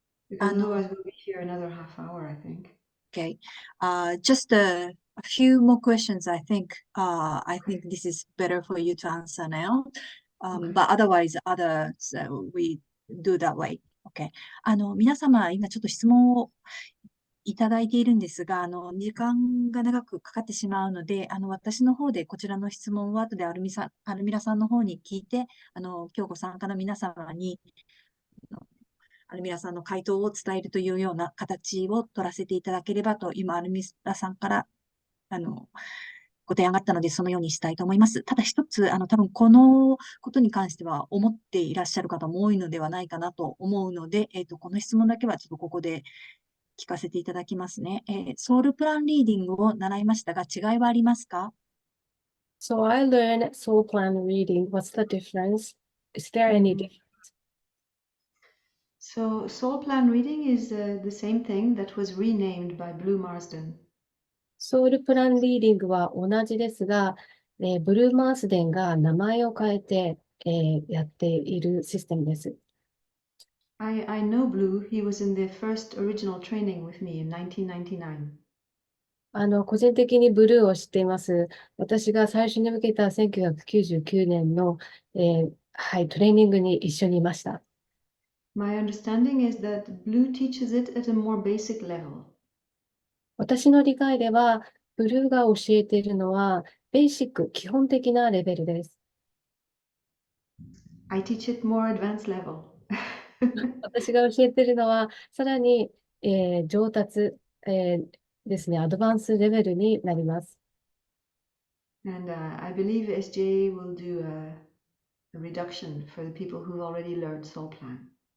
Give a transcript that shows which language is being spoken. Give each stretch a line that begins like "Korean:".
English: Because otherwise we'll be here another half hour, I think. Okay. Just a few more questions. I think this is better for you to answer now. Okay. But otherwise, others we do that way. Okay.
Japanese: 皆様、今ちょっと質問をいただいているんですが、時間が長くかかってしまうので、私の方でこちらの質問を後でアルミラさんの方に聞いて、今日ご参加の皆様に、アルミラさんの回答を伝えるというような形を取らせていただければと、今、アルミラさんから、ご提案があったので、そのようにしたいと思います。ただ一つ、多分このことに関しては思っていらっしゃる方も多いのではないかなと思うので、この質問だけはちょっとここで聞かせていただきますね。ソウルプランリーディングを習いましたが、違いはありますか？
English: So I learned soul plan reading. What's the difference? Is there any difference? So soul plan reading is the same thing that was renamed by Blue Marsden.
Japanese: ソウルプランリーディングは同じですが、ブルーマースデンが名前を変えて、やっているシステムです。
English: I know Blue. He was in the first original training with me in 1999.
Japanese: 個人的にブルーを知っています。私が最初に受けた1999年の、はい、トレーニングに一緒にいました。
English: My understanding is that Blue teaches it at a more basic level.
Japanese: 私の理解では、ブルーが教えているのは、ベーシック、基本的なレベルです。
English: I teach it more advanced level.
Japanese: 私が教えているのは、さらに、上達、ですね、アドバンスレベルになります。
English: And I believe SJ will do a reduction for the people who've already learned Soul Plan.